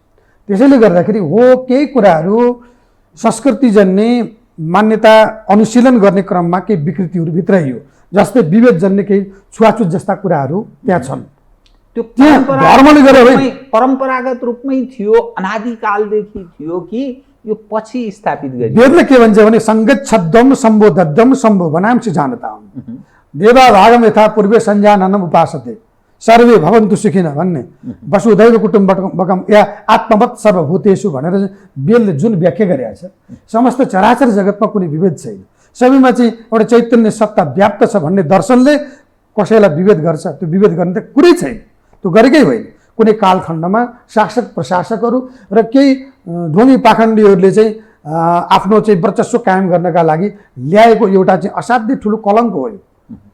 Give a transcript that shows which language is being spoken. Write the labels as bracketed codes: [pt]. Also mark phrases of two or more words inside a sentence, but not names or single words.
[ne] त्यसैले गर्दाखेरि हो केही कुराहरू संस्कृतिजन्य मान्यता अनुशीलन गर्ने क्रममा केही विकृतिहरू भित्राइयो, जस्तै विभेद जन्य केही छुवाछुत जस्ता कुराहरू त्यहाँ छन्। त्यो धर्मले गरेर परम्परागत रूपमै थियो, अनादिकालदेखि थियो कि यो पछि स्थापित गरियो? वेदले के भन्छ भने [sa] संगच्छद्दम सम्बोधद्दम सम्भोवनांसि जानताम देवा भागम यथा पूर्वे संजाननम उपासते सर्वे भवन्तु सुखिनः [ne] भन्ने, [sa] वसुधैव कुटुम्बकम या आत्मवत् सर्वभूतेषु [ne] भनेर वेदले जुन व्याख्या गरेको छ, समस्त चराचर जगतमा कुनै विभेद छैन, सबैमा चाहिँ एउटा चैतन्य सत्ता व्याप्त छ भन्ने दर्शनले कसैलाई विभेद गर्छ? त्यो विभेद गर्ने त कुरै छैन, त्यो गरेकै होइन। कुनै कालखण्डमा शासक प्रशासकहरू र केही ढोंगी पाखण्डीहरूले चाहिँ आफ्नो चाहिँ वर्चस्व कायम गर्नका लागि ल्याएको एउटा चाहिँ असाध्यै ठुलो कलङ्क हो।